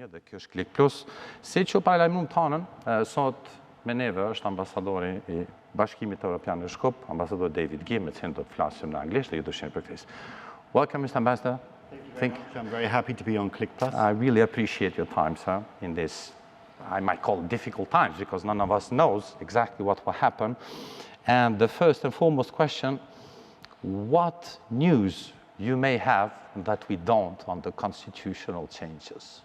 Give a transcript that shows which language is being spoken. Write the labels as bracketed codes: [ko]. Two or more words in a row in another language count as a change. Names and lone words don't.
[sq] Kjo është Klik Plus. Si që paralajmëruam tonën, sot me neve është ambasadori I Bashkimit Evropian në Shkup, ambasador Deјvid Gir, me cilin do të flasim në anglisht dhe ju do shihni për këtë. [en] Welcome, Mr. Ambassador. Thank you very much. I'm very happy to be on Click Plus. I really appreciate your time, sir, in this, I might call it difficult times, because none of us knows exactly what will happen. And the first and foremost question, what news you may have that we don't on the constitutional changes?